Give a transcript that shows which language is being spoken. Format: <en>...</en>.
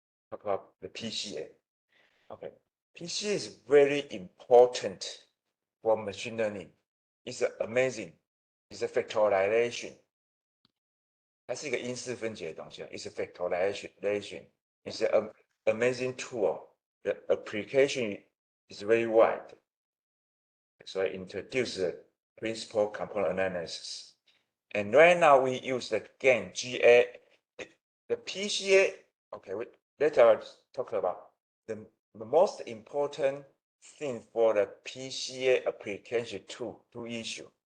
<en>Talk about the PCA. Okay, PCA is very important for machine learning. It's amazing. It's a factorization.</en> <zh>它是一个因式分解的东西</zh> <en>It's a factorization. It's an amazing tool. The application is very wide. So I introduce the principal component analysis. And right now we use the GA. The PCA, okay, let's talk about the most important thing for the PCA application two issues.</en>